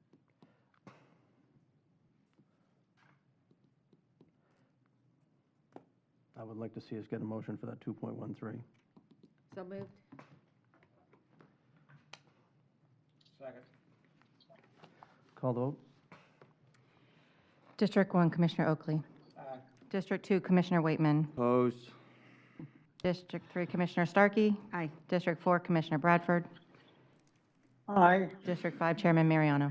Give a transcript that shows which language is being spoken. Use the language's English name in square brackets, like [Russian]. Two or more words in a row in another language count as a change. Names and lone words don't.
[English] I would like to see us get a motion for that 2.13. So moved. Second. Call the vote. District 1, Commissioner Oakley. Aye. District 2, Commissioner Waitman. Opposed? District 3, Commissioner Starkey. Aye. District 4, Commissioner Bradford. Aye. District 5, Chairman Mariano.